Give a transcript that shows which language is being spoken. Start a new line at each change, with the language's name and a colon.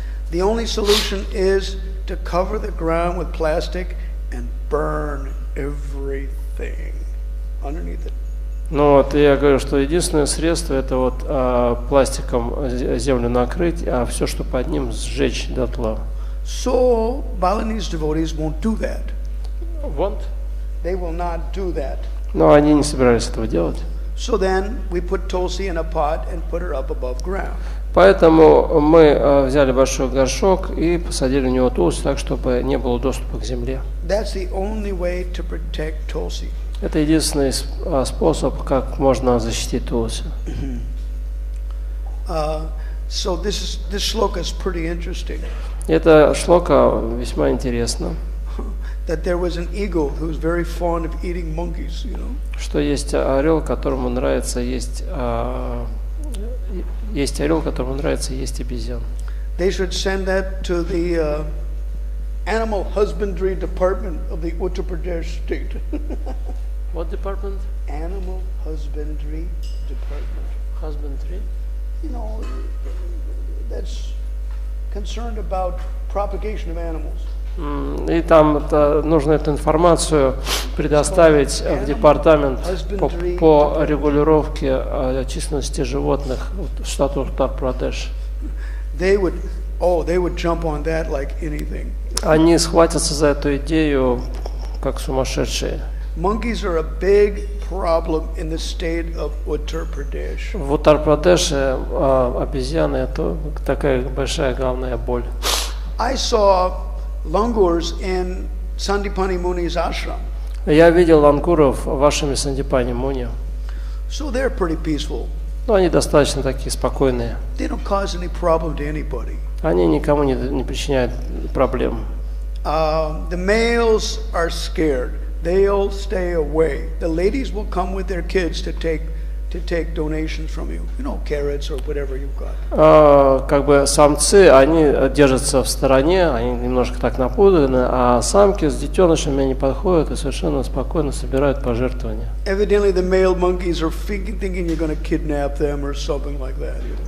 English: The only solution is to cover the ground with plastic and burn everything underneath it.
Russian: Ну вот, я говорю, что единственное средство это вот пластиком землю накрыть, а все, что под ним, сжечь дотла.
English: So Balinese devotees won't do that. Won't? They will not do that.
Russian: Но они не собирались этого делать.
English: So then we put Tulsi in a pot and put her up above ground.
Russian: Поэтому мы взяли большой горшок и посадили в него Тулси так, чтобы не было доступа к земле.
English: That's the only way to protect Tulsi.
Russian: Это единственный способ, как можно защитить Тулси.
English: So this shloka is pretty interesting.
Russian: Это шлока весьма интересно.
English: That there was an eagle who was very fond of eating monkeys, you know.
Russian: Что есть орел, которому нравится есть орел, которому нравится есть обезьян.
English: They should send that to the Animal Husbandry Department of the Uttar Pradesh state. What department? Animal Husbandry Department. Husbandry? You know, that's concerned about propagation of animals.
Russian: И там нужно эту информацию предоставить в департамент по регулировке численности животных в штате Уттар-Прадеш.
English: They would jump on that like anything.
Russian: Они схватятся за эту идею как сумасшедшие.
English: Monkeys are a big problem in the state of Uttar Pradesh.
Russian: В Уттар-Прадеше обезьяны это такая большая головная боль.
English: I saw langurs in Sandipani Muni's ashram.
Russian: Я видел лангуров в вашем Сандипани Муни.
English: So they're pretty peaceful.
Russian: Но они достаточно такие спокойные.
English: They don't cause any problem to anybody.
Russian: Они никому не причиняют проблем.
English: The males are scared. They'll stay away. The ladies will come with their kids to take to take donations from you, carrots or whatever you've got.
Russian: Как бы самцы, они держатся в стороне, они немножко так напудраны, а самки с детенышами они подходят и совершенно спокойно собирают пожертвования.
English: Evidently, the male monkeys are thinking you're going to kidnap them or something like that.